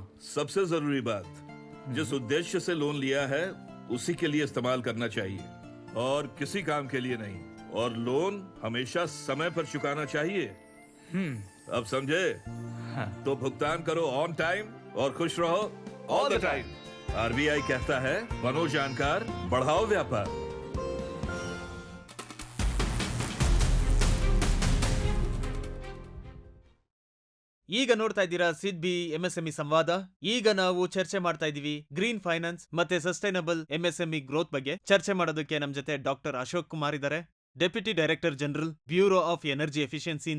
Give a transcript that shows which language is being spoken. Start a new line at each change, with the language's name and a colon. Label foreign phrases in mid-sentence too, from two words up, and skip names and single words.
Hindi: सबसे जरूरी बात, जिस उद्देश्य से लोन लिया है उसी के लिए इस्तेमाल करना चाहिए और किसी काम के लिए नहीं। और लोन हमेशा समय पर चुकाना चाहिए। अब समझे? हाँ। तो भुगतान करो
English: on time
Hindi: और खुश रहो
English: all the time.
Hindi: आरबीआई कहता है बनो जानकार, बढ़ाओ व्यापार।
Kannada: ಈಗ ನೋಡ್ತಾ ಇದ್ದೀರಾ ಸಿಡ್ಬಿ ಎಂಎಸ್ಎಂಇ ಸಂವಾದ. ಈಗ ನಾವು ಚರ್ಚೆ ಮಾಡ್ತಾ ಇದೀವಿ
English: green finance
Kannada: ಮತ್ತೆ
English: sustainable MSME growth
Kannada: ಬಗ್ಗೆ. ಚರ್ಚೆ ಮಾಡೋದಕ್ಕೆ ನಮ್ ಜೊತೆ ಡಾಕ್ಟರ್ ಅಶೋಕ್ ಕುಮಾರ್ ಇದ್ದಾರೆ,
English: deputy director general,
Kannada: ಬ್ಯೂರೋ ಆಫ್ ಎನರ್ಜಿ ಎಫಿಷಿಯನ್ಸಿಯಿಂದ.